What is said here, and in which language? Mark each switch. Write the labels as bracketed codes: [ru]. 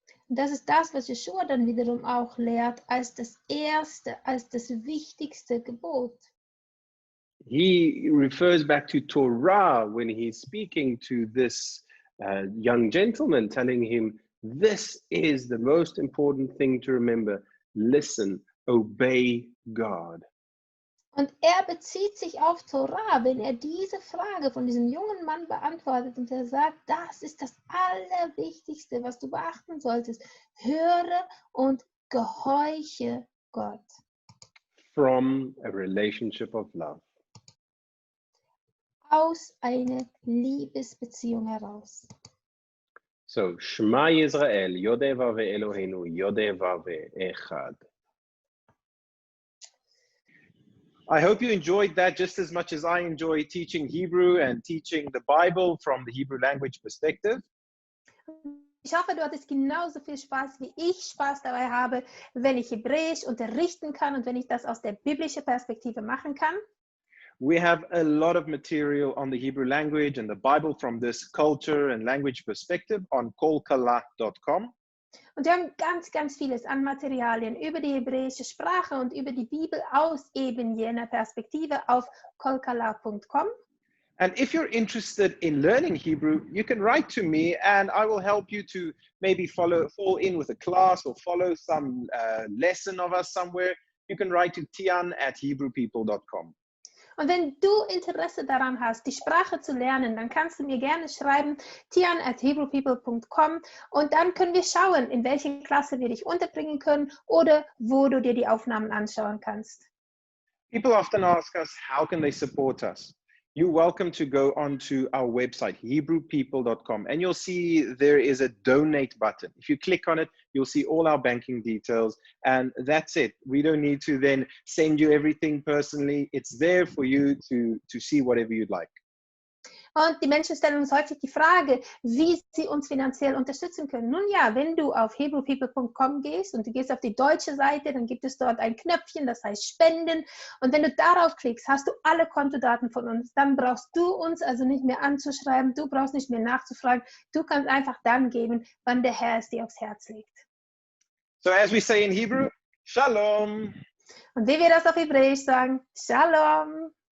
[de] Und das ist das, was Jeschua dann wiederum auch lehrt, als das erste, als das wichtigste Gebot. [en] He refers back to Torah when he's speaking to this young gentleman, telling him, this is the most important thing to remember. Listen, obey God. [de] Und er bezieht sich auf Torah, wenn er diese Frage von diesem jungen Mann beantwortet und er sagt, das ist das Allerwichtigste, was du beachten solltest. Höre und gehorche Gott. [en] From a relationship of love. [de] Aus einer Liebesbeziehung heraus. [he] So, Shema Yisrael, Yodeh Vaveh Eloheinu, Yodeh Vaveh Echad. [en] I hope you enjoyed that just as much as I enjoy teaching Hebrew and teaching the Bible from the Hebrew language perspective. [de] Ich hoffe, du hattest genauso viel Spaß, wie ich Spaß dabei habe, wenn ich Hebräisch unterrichten kann und wenn ich das aus der biblischen Perspektive machen kann. [en] We have a lot of material on the Hebrew language and the Bible from this culture and language perspective on kolkala.com. [de] Und wir haben ganz vieles an Materialien über die hebräische Sprache und über die Bibel aus eben jener Perspektive auf kolkala.com. [en] And if you're interested in learning Hebrew, you can write to me and I will help you to maybe fall in with a class or follow some lesson of us somewhere. You can write to tiaan@hebrewpeople.com. [de] Und wenn du Interesse daran hast, die Sprache zu lernen, dann kannst du mir gerne schreiben, tiaan@hebrewpeople.com, und dann können wir schauen, in welche Klasse wir dich unterbringen können oder wo du dir die Aufnahmen anschauen kannst. [en] People often ask us, how can they support us? You're welcome to go onto our website, hebrewpeople.com, and you'll see there is a donate button. If you click on it, you'll see all our banking details, and that's it. We don't need to then send you everything personally. It's there for you to see whatever you'd like. [de] Und die Menschen stellen uns häufig die Frage, wie sie uns finanziell unterstützen können. Nun ja, wenn du auf hebrewpeople.com gehst und du gehst auf die deutsche Seite, dann gibt es dort ein Knöpfchen, das heißt Spenden. Und wenn du darauf klickst, hast du alle Kontodaten von uns. Dann brauchst du uns also nicht mehr anzuschreiben, du brauchst nicht mehr nachzufragen. Du kannst einfach dann geben, wann der Herr es dir aufs Herz legt. [en] So as we say in Hebrew, Shalom. [de] Und wie wir das auf Hebräisch sagen, Shalom.